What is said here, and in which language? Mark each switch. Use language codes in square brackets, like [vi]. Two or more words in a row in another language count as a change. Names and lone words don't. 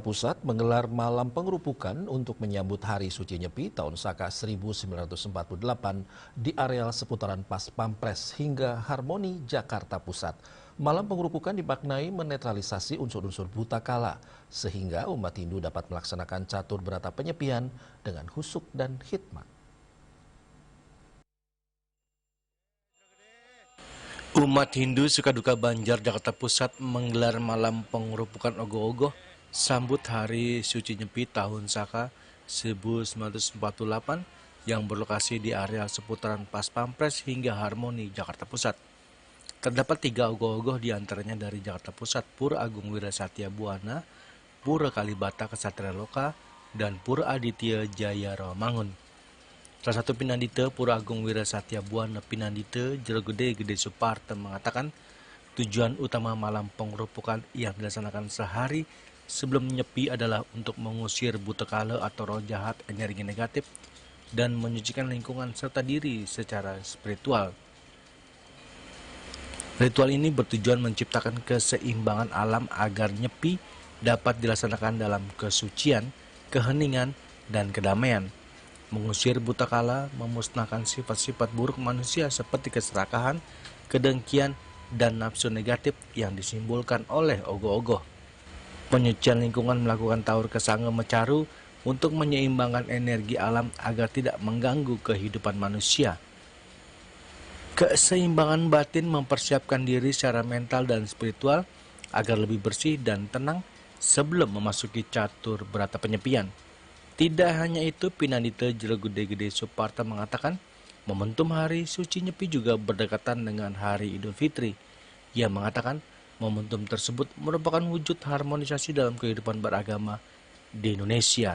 [id] Pusat menggelar malam pengerupukan untuk menyambut Hari Suci Nyepi tahun Saka 1948 di areal seputaran Pas Pampres hingga Harmoni Jakarta Pusat. Malam pengerupukan dimaknai menetralisasi unsur-unsur buta kala sehingga umat Hindu dapat melaksanakan catur berata penyepian dengan husuk dan hikmat. Umat Hindu Sukaduka Banjar, Jakarta Pusat menggelar malam pengerupukan ogoh-ogoh sambut Hari Suci Nyepi Tahun Saka 1948 yang berlokasi di area seputaran Pas Pampres hingga Harmoni, Jakarta Pusat. Terdapat 3 ogoh-ogoh diantaranya dari Jakarta Pusat, Pura Agung Wirasatya Buana, Pura Kalibata Kesatria Loka, dan Pura Aditya Jaya Rawamangun. Salah satu Pinandita Pura Agung Wirasatya Buana Pinandita Jerogede Gede Suparta mengatakan tujuan utama malam pengerupukan yang dilaksanakan sehari sebelum Nyepi adalah untuk mengusir buta kala atau roh jahat, energi negatif, dan menyucikan lingkungan serta diri secara spiritual. Ritual ini bertujuan menciptakan keseimbangan alam agar Nyepi dapat dilaksanakan dalam kesucian, keheningan, dan kedamaian. Mengusir buta kala, memusnahkan sifat-sifat buruk manusia seperti keserakahan, kedengkian, dan nafsu negatif yang disimbolkan oleh ogoh-ogoh. Penyucian lingkungan melakukan taur kesanga mecaru untuk menyeimbangkan energi alam agar tidak mengganggu kehidupan manusia. Keseimbangan batin mempersiapkan diri secara mental dan spiritual agar lebih bersih dan tenang sebelum memasuki catur berata penyepian. Tidak hanya itu, Pinandita Jerogede Gede Suparta mengatakan momentum Hari Suci Nyepi juga berdekatan dengan Hari Idul Fitri. Ia mengatakan momentum tersebut merupakan wujud harmonisasi dalam kehidupan beragama di Indonesia.